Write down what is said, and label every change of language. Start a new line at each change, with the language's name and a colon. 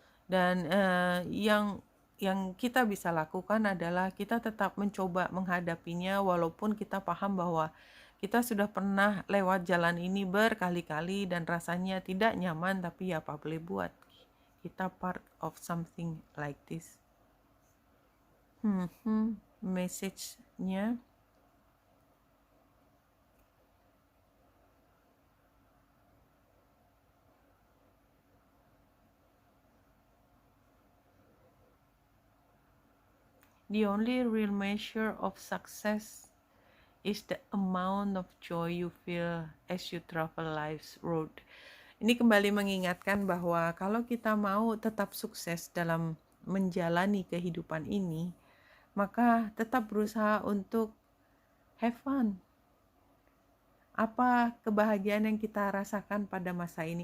Indonesian: Dan yang kita bisa lakukan adalah kita tetap mencoba menghadapinya walaupun kita paham bahwa kita sudah pernah lewat jalan ini berkali-kali dan rasanya tidak nyaman, tapi ya apa boleh buat, kita
English: part of something like this.
Indonesian: Message-nya
English: the only real measure of success is the amount of joy you feel as you travel life's road.
Indonesian: Ini kembali mengingatkan bahwa kalau kita mau tetap sukses dalam menjalani kehidupan ini, maka tetap berusaha untuk
English: have fun.
Indonesian: Apa kebahagiaan yang kita rasakan pada masa ini?